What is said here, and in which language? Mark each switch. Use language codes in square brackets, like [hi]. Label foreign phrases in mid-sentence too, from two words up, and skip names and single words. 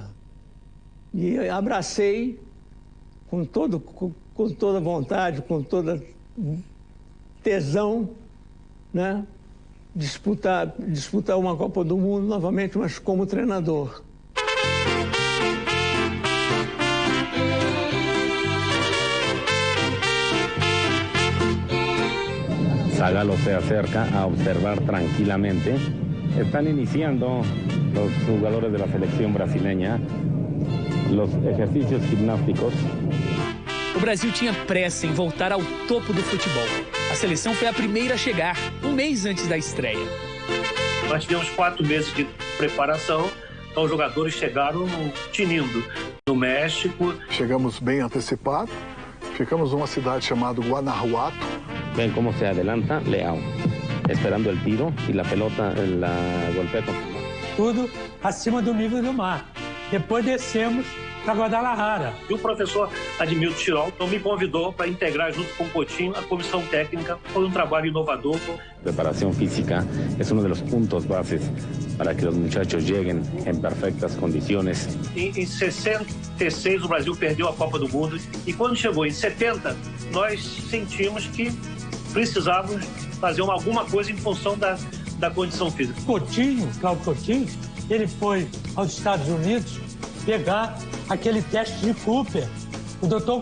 [pt] E abracei com toda vontade, com toda tesão, né? Disputar uma Copa do Mundo novamente, mas como treinador. [es] Zagallo se acerca a observar tranquilamente. Están iniciando los jugadores de la selección brasileña los ejercicios gimnásticos. [pt] O Brasil tinha pressa em voltar ao topo do futebol. A seleção foi a primeira a chegar, um mês antes da estreia. Nós tivemos 4 meses de preparação, então os jogadores chegaram tinindo no México. Chegamos bem antecipados, ficamos numa cidade chamada Guanajuato. [es] Ven cómo se adelanta Leão, esperando el tiro e la pelota la golpea con... [pt] Tudo acima do nível do mar. Depois descemos para Guadalajara. E o professor Admilton Tirol me convidou para integrar junto com o Coutinho a comissão técnica. Foi um trabalho inovador. [es] Preparación física es uno de los puntos bases para que los muchachos lleguen en perfectas condiciones. [pt] Em 66 o Brasil perdeu a Copa do Mundo e quando chegou em 70 nós sentimos que precisávamos fazer alguma coisa em função da condição física. Cláudio Coutinho, ele foi aos Estados Unidos pegar aquele teste de Cooper, o Dr.